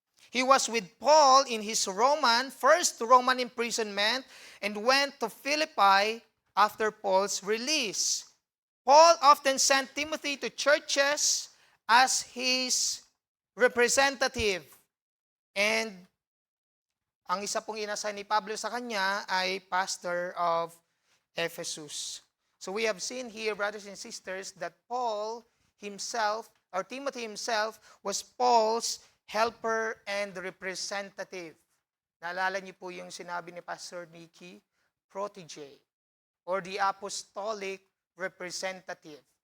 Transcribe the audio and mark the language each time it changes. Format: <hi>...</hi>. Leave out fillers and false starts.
<en>He was with Paul in his first Roman imprisonment, and went to Philippi after Paul's release. Paul often sent Timothy to churches as his representative.</en> <tl>And ang isa pong inassign ni Pablo sa kanya ay</tl> <en>pastor of Ephesus. So we have seen here, brothers and sisters, that Paul himself, or Timothy himself, was Paul's helper and representative.</en> <tl>Naalala niyo po yung sinabi ni Pastor Nicky, protege,</tl> <en>or the apostolic representative.</en>